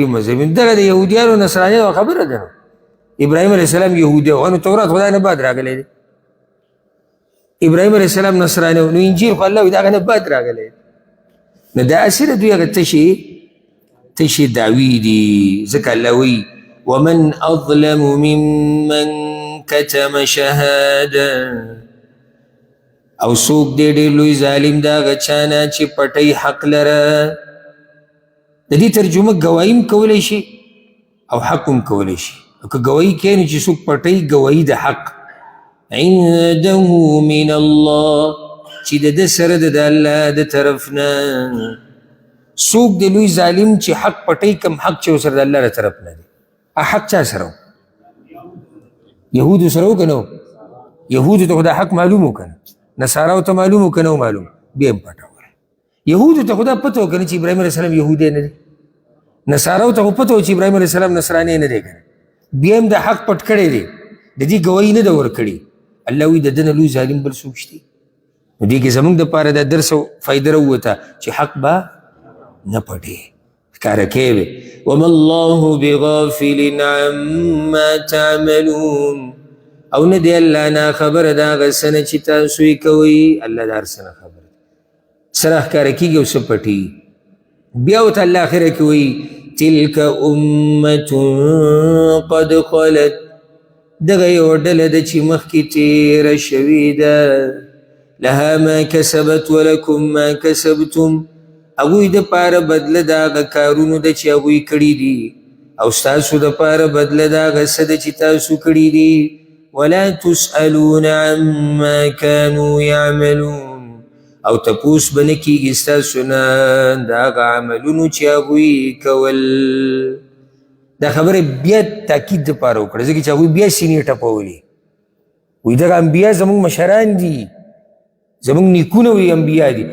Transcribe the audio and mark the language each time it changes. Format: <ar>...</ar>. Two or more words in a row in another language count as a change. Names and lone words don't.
<ps>مذهب دغه د یهودیانو نصرانیانو خبره ده ابراهیم</ps> <ar>علیه السلام</ar> <ps>یهودی و نو تورات خدای نه بعد راغلی دی ابراهیم</ps> <ar>علیه السلام</ar> <ps>نصرانی و نو انجیل خو الله وایي د هغه نه بعد راغلی نو دا اصله دوی هغه تشې دعوی دي ځکه الله وایي</ps> <ar>ومن اظلم ممن كتم شهاده</ar> <ps>او څوک دی ډېر لوی ظالم د هغه چا نه چې پټوي حق لره. د دې ترجمه ګواهي هم کولی شي او حق هم کولی شي. او که ګواهي کوي نو چې څوک پټوي ګواهي د حق</ps> <ar>عنده من الله</ar> <ps>چې د ده سره د الله د طرف نه. څوک د لوی ظالم چې حق پټوي کوم حق چې ورسره د الله د طرف نه دی. حق چا سره و؟ یهودو سره و که نه و؟ یهودو ته خو دا حق معلوم و که نه؟ نصاراو ته معلوم و که نه و معلوم؟ بیا هم پټولی. یهودو ته خو دا پته و که نه چې ابراهیم</ps> <ar>علیه السلام</ar> <ps>یهودی نه دی؟ نصاراو ته خو پته و چې ابراهیم</ps> <ar>علیه السلام</ar> <ps>نصرانی نه دی که نه؟ بیا هم دا حق پټ کړی دی، د دې ګواهي نه ده ورکړې. الله وایي د ده نه لوی ظالم بل څوک شته. نو دې کې زموږ دپاره دا درس او فایده راووته چې حق به نه پټې ښکاره کوي.</ps> <ar>وما الله بغافل عما تعملون</ar> <ps>او نه دی الله نه خبره د هغه څه نه چې تاسو یې کوئ. الله د هر څه نه خبره دی، څه راښکاره کېږي او څه پټېږي. بیا ورته الله اخره کې وایي</ps> <ar>تلک امة قد خلت،</ar> <ps>دغه یو ډله ده چې مخکې تېره شوې ده.</ps> <ar>لها ما کسبت ولکم ما کسبتم،</ar> <ps>هغوی دپاره بدله د هغه کارونو ده چې هغوی کړي دي او ستاسو دپاره بدله د هغه څه ده چې تاسو کړي دي.</ps> <ar>ولا تسألون عما كانوا يعملون،</ar> <ps>او تپوس به نه کېږي ستاسو نه د هغه عملونو چې هغوی کول. دا خبره بیا تاکید دپاره وکړه ځکه چې هغوی بیا سینې ټپولې. وایي دغه انبیا زموږ مشران دي، زموږ نیکونه وایي انبیا دي.</ps>